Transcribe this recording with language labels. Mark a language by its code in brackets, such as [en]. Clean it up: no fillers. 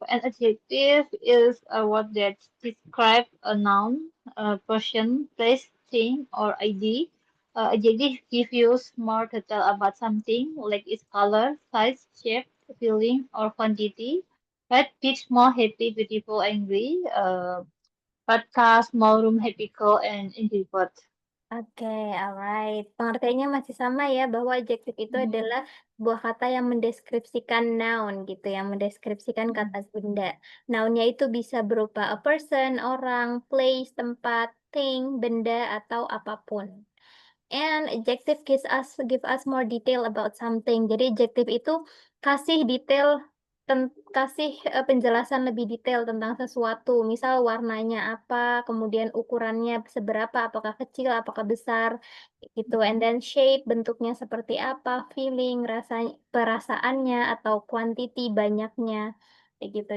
[en] An adjective is a word that describes a noun, a person, place, thing, or idea. Adjective give you more detail about something, like its color, size, shape, feeling, or quantity. Red, big, small, happy, beautiful, angry. Red car, small room, happy, cool, and introvert. Oke, alright. [id] Pengertiannya masih sama ya, bahwa adjektif itu adalah sebuah kata yang mendeskripsikan noun gitu, yang mendeskripsikan kata benda. Nounnya itu bisa berupa a person, orang, place, tempat, thing, benda, atau apapun. [en] And adjective give us more detail about something. [id] Jadi adjective itu kasih detail kasih penjelasan lebih detail tentang sesuatu. Misal warnanya apa, kemudian ukurannya seberapa, apakah kecil, apakah besar, gitu. [en] And then shape, [id] bentuknya seperti apa, feeling, perasaannya atau quantity, banyaknya, kayak gitu.